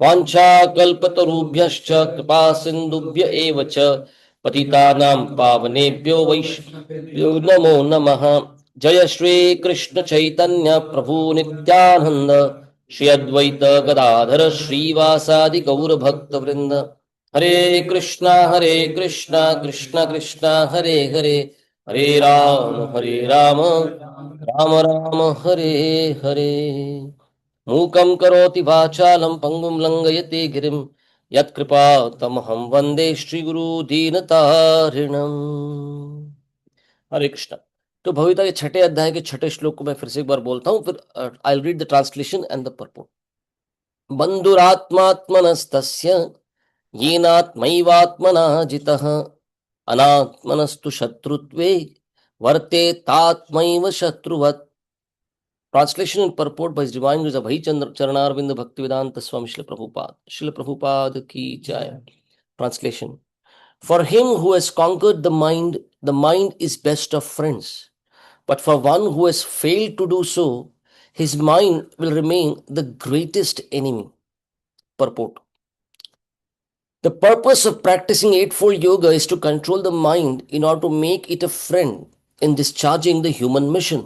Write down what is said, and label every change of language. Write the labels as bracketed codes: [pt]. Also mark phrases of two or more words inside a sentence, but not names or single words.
[sa] वाञ्छाकल्पतरुभ्यश्च कृपा सिन्धुभ्य एव च पतितानां पावनेभ्यो वैष्णवेभ्यो नमो नमः। जय श्री कृष्ण चैतन्य प्रभु नित्यानंद, श्री अद्वैत गदाधर श्रीवासादि गौर भक्त वृंद। हरे कृष्णा कृष्णा कृष्णा हरे हरे, हरे राम राम राम हरे हरे। मूकं करोति वाचालं पंगुं लंघयति गिरिं, यत्कृपा तमहं वन्दे श्रीगुरु दीनतारिणम्। हरे कृष्णा। [hi] तो भविता के छठे अध्याय के छठे श्लोक को मैं फिर से एक बार बोलता हूं, फिर [en] I will read the translation and the purport. [sa] बंधुरात्मात्मनस्तस्य येनात्मैवात्मना जितः, अनात्मनस्तु शत्रुत्वे वर्तेतात्मैव शत्रुवत्। [en] Translation and purport by His Divine Grace Abhay Charanarvind Bhaktivedanta Swami Srila Prabhupada. [hi] श्रील प्रभुपाद की जय. [en] Translation. For him who has conquered the mind is best of friends. But for one who has failed to do so, his mind will remain the greatest enemy. Purport. The purpose of practicing Eightfold Yoga is to control the mind in order to make it a friend in discharging the human mission.